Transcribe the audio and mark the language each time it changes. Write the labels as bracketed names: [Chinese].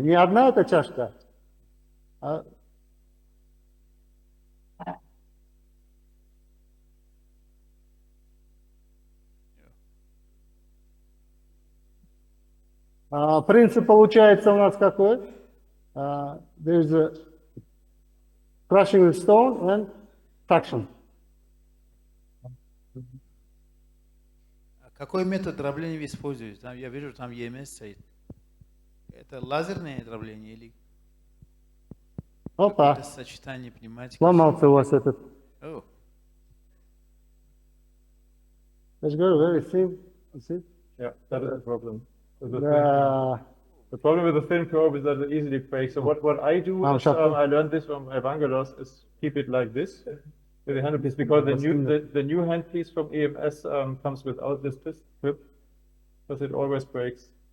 [Russian] Не одна эта чашка, а... Принцип получается у нас какой? [English] There's a crushing the stone and suction. [Russian] Какой метод дробления вы используете? Там, я вижу, там EMS стоит. Это лазерное дробление или Опа, какое-то сочетание пневматики? сломался у вас этот. О, Я же говорю, [English] very thin. See? Yeah, that is the problem. [Russian] Да. [English] The problem with the thin probe is that it easily breaks. So what I do is, I learned this from Evangelos, is keep it like this with the handpiece, because the new handpiece from EMS comes without this clip, because it always breaks.